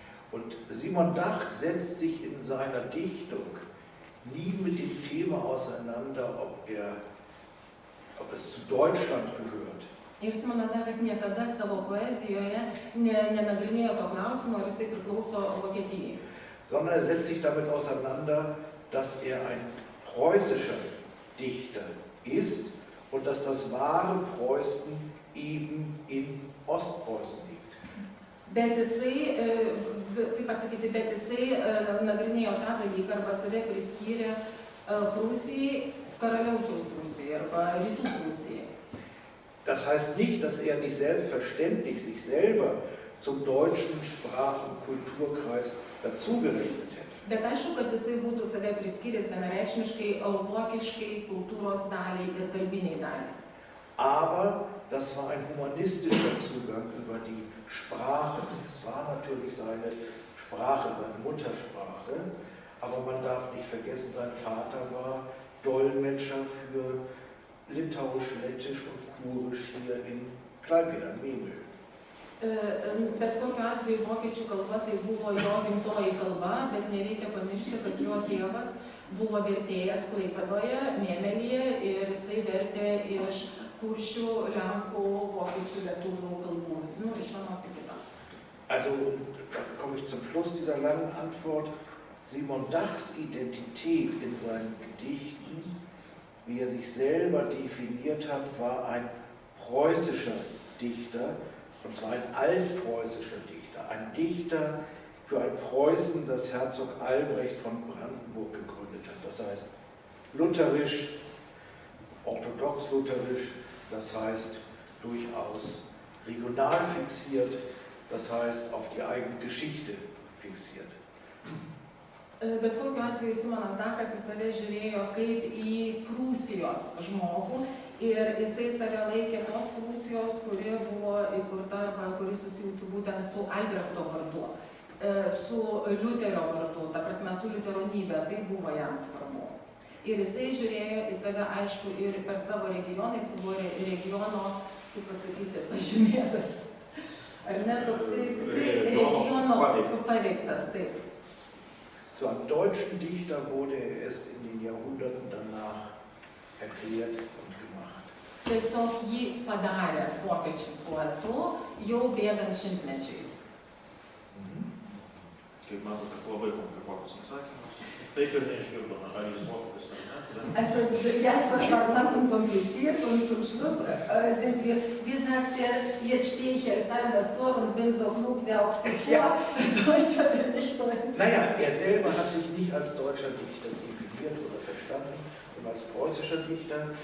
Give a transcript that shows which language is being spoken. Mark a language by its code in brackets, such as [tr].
[de] Und Simon Dach setzt sich in seiner Dichtung nie mit dem Thema auseinander, ob es zu Deutschland gehört. [lt] Ir Simonas Dachas niekada savo poezijoje nenagrinėjo to klausimo, ar jisai priklauso Vokietijai. [de] Sondern setzt sich damit auseinander, dass ein preußischer Dichter ist und dass das wahre Preußen eben in Ostpreußen liegt. [lt] Bet jisai, kaip pasakyti, nagrinėjo tą dalyką arba save priskyrė Prūsijai, Karaliaučiaus Prūsijai arba Rytų Prūsijai. [de] Das heißt nicht, dass nicht selbstverständlich sich selber zum deutschen Sprach- und Kulturkreis dazugerechnet hätte. [lt] Bet aišku, kad jisai būtų save priskyręs vienareikšmiškai vokiškai kultūros daliai ir kalbiniai daliai. [de] Aber das war ein humanistischer Zugang über die Sprache. Es war natürlich seine Sprache, seine Muttersprache, aber man darf nicht vergessen, sein Vater war Dolmetscher für Litauisch, Lettisch und Kurisch hier in Klaipėda, Memel. [lt] Bet kokiu atveju vokiečių kalba tai buvo jo gimtoji kalba, bet nereikia pamiršti, kad jo tėvas buvo vertėjas Klaipėdoje, Memelyje ir jisai vertė iš kuršių, lenkų, vokiečių, lietuvių kalbų. Iš vienos į kitą. [de] Also, da komme ich zum Schluss dieser langen Antwort. Simon Dachs Identität in seinen Gedichten, wie er sich selber definiert hat, war ein preußischer Dichter, und zwar ein altpreußischer Dichter, ein Dichter für ein Preußen, das Herzog Albrecht von Brandenburg gegründet hat. Das heißt lutherisch, orthodox-lutherisch, das heißt durchaus regional fixiert, das heißt auf die eigene Geschichte fixiert. [lt] Bet kokiu atveju Simonas Dachas į save žiūrėjo kaip į Prūsijos žmogų ir jisai save laikė tos Prūsijos, kuri buvo įkurta arba kuri susijusi būtent su Albrechto vardu, su Liuterio vardu, ta prasme su liuteronybė, tai buvo jam svarbu. Ir jisai žiūrėjo į save, aišku, ir per savo regioną, jis buvo regiono, kaip pasakyti, pažymėtas. Ar ne, toksai regiono paveiktas, taip. [de] Zu einem deutschen Dichter wurde er erst in den Jahrhunderten danach erklärt und gemacht. [lt] Tiesiog jį padarė vokiečių poetu jau bėgant šimtmečiais. Kaip matote, labai komplikuotas atsakymas. Taip ir neišgirdome, ar jis vokietis ar ne. [de] Also ja, das war lang und kompliziert und zum Schluss sind wir, wie sagt er, jetzt stehe ich als an das Tor und bin so klug wie auch zuvor, Deutsch oder nicht Deutsch. Naja, er selber hat sich nicht als deutscher Dichter definiert oder verstanden und als preußischer Dichter.